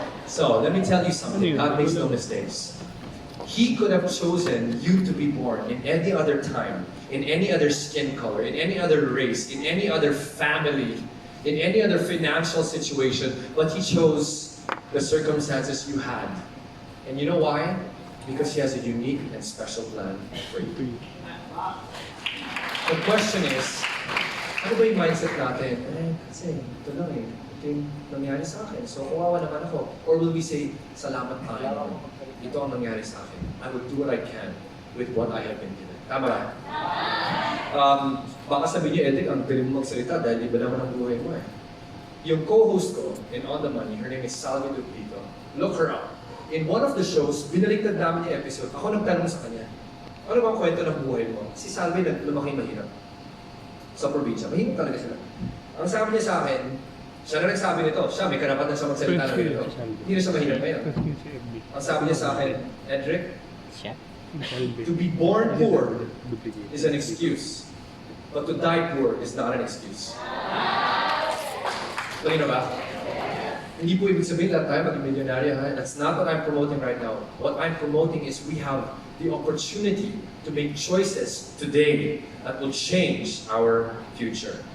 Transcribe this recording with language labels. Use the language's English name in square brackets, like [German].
[English] So, let me tell you something. God makes no mistakes. He could have chosen you to be born in any other time, in any other skin color, in any other race, in any other family, in any other financial situation, but He chose the circumstances you had. And you know why? Because He has a unique and special plan for you. The question is, [Filipino] ano ba yung mindset natin? Kasi ito lang ito yung nangyari sa akin. So, kawawa naman ako. [English] Or will we say, [Filipino] salamat tayo. Ito ang nangyari sa akin. [English] I will do what I can with what I have been given. [Filipino] Tama ba? Baka sabihin niyo, Edric, ang galing mo magsalita dahil iba naman ang buhay mo eh. Yung co-host ko [English] in On The Money, her name is Salvi Duplito. Look her up. In one of the shows, [Filipino] binaliktad namin yung episode. Ako nagtanong sa kanya, ano bang kwento ng buhay mo? Si Salvi lumaki mahirap. Sa probinsya. Mahirap talaga sila. Ang sabi niya sa akin, siya na nagsabi nito, siya may karapatan sa magsalita na nito. Hindi na siya mahirap ngayon. Ang sabi niya sa akin, [English] Edric, to be born poor is an excuse, but to die poor is not an excuse. [Filipino] Malino ba? Hindi po ibig sabihin lahat tayo maging milyonaryo. [English] That's not what I'm promoting right now. What I'm promoting is we have the opportunity to make choices today that will change our future.